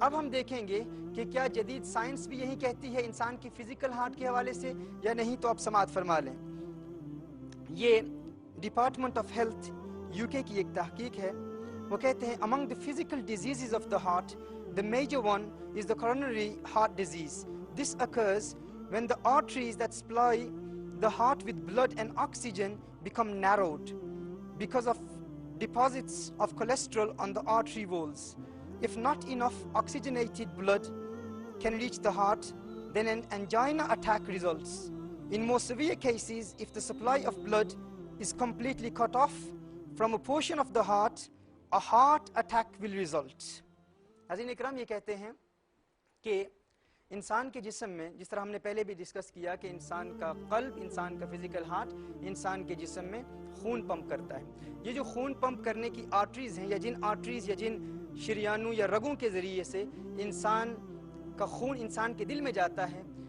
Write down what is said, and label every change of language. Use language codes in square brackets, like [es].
[hi] अब हम देखेंगे कि क्या जदीद साइंस भी यही कहती है इंसान की फ़िज़िकल हार्ट के हवाले से या नहीं, तो आप समाअत फरमा लें। ये डिपार्टमेंट ऑफ हेल्थ यूके की एक तहकीक है, वो कहते हैं [en] Among the physical disease of the heart the major one is the coronary heart disease. This occurs when the arteries that supply the heart with blood and oxygen become narrowed because of deposits of cholesterol on the artery walls. If not enough oxygenated blood can reach the heart, then an angina attack results. In more severe cases, if the supply of blood is completely cut off from a portion of the heart, a heart attack will result. [hi] अज़ीज़ इकराम, ये कहते हैं कि इंसान के जिस्म में, जिस तरह हमने पहले भी डिस्कस किया कि इंसान का कल्ब, इंसान का फिजिकल हार्ट इंसान के जिस्म में खून पंप करता है। ये जो खून पंप करने की आर्टरीज़ हैं, या जिन आर्टरीज़ या जिन शरियानों या रगों के ज़रिए से इंसान का खून इंसान के दिल में जाता है,